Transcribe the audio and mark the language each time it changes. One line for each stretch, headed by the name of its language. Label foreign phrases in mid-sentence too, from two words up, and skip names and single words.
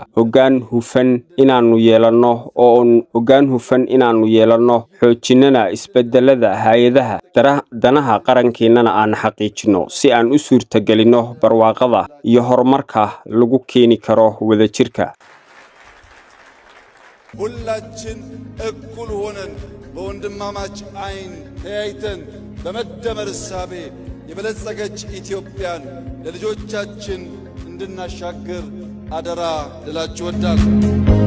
Somali: Hoggaan hufan inaannu yeelanno, xoojinana isbeddelada hay'adaha, danaha qarankeennana aan xaqiijinno si aan u suurtagelinno barwaaqada iyo horumarka lagu keeni karo wadajirka.
Amharic: ሁላችን እኩል ሆነን በወንድማማች ዓይን ተያይተን በመደመር እሳቤ የበለጸገች ኢትዮጵያን ለልጆቻችን እንድናሻግር አደራ ልላችሁ እወዳለሁ።